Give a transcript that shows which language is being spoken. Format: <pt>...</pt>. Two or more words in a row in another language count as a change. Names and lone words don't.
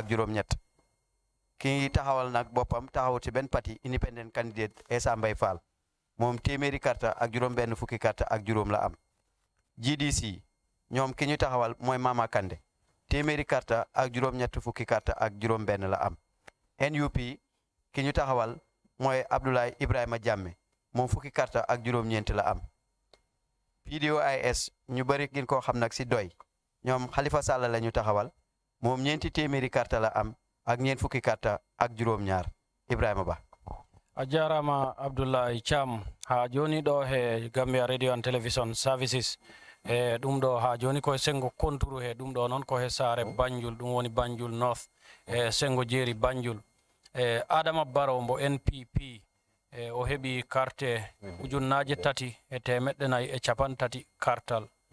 <wo>juróom-ñett ki taxawal nag boppam taxawut ci benn parti</wo> <en>independent candidate</en> <wo>Essa Mbay Fall moom téeméeri karta ak juróom-benn fukki karta ak juróom la am GDC ñoom ki ñu taxawal mooy Mama Kande téeméeri karta ak juróom-ñett fukki karta ak juróom-benn la am NUP ki ñu taxawal mooy Abdoulaye Ibrahima Jammeh moom fukki karta ak juróom-ñeent la am PDOIS ñu bari gën koo xam nag si doy ñoom Halifa Sallah la ñu taxawal moom ñeenti téeméeri karta la am ak ñeent fukki karta ak juróom-ñaar Ibrahima Ba.</wo> <ff>a jarama Abdoulaye Cham ha joni ɗo he</ff> <en>Gambia Radio and Television Services</en> <ff>ɗum ɗo ha joni koye sengo konturu he ɗum ɗo noon ko he saare Banjul ɗum woni Banjul North sengo jeeri Banjul Adama Barrow mbo NPP o heɓi carte ujunnaje tati e temeɗɗe nayi e capan tati kartal</ff>